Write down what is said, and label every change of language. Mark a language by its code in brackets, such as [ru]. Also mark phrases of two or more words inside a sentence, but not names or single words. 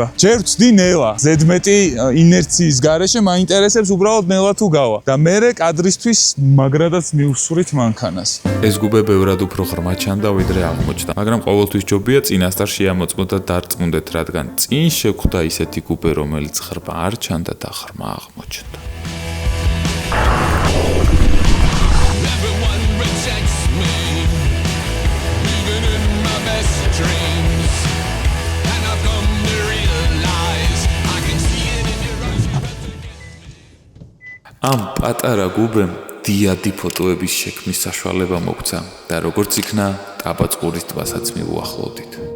[ka] ჯერ ვწდი ნელა, ზედმეტი ინერციის გარეშე მაინტერესებს უბრალოდ ნელა თუ გავა და მერე კადრისთვის მაგრადაც მივსვრით მანქანას. ეს გუბე ბევრად უფრო ღრმა ჩანდა ვიდრე აღმოჩნდა, მაგრამ ყოველთვის ჯობია წინასწარ შეამოწმოთ და დარწმუნდეთ, რადგან წინ შეგხვდა ისეთი გუბე, რომელიც ღრმა არ ჩანდა და ღრმა აღმოჩნდა. [en] Everyone rejects me, even in my best dreams. And I've come to realize I can see it in your eyes. [ka] ამ პატარა გუბემ დიადი ფოტოების შექმნის საშუალება მოგცა და როგორც იქნა, ტაბაწყურის ტბასაც მივუახლოვდით.